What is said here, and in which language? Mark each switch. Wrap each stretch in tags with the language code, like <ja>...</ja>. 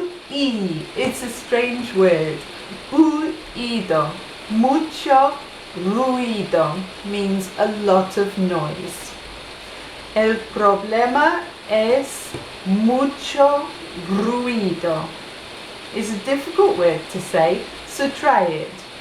<en>It's a strange word. Ruido.</en> <es>Mucho ruido</es> <en>means a lot of noise.</en> <es>El problema es mucho ruido.</es> <en>It's a difficult word to say, so try it.</en>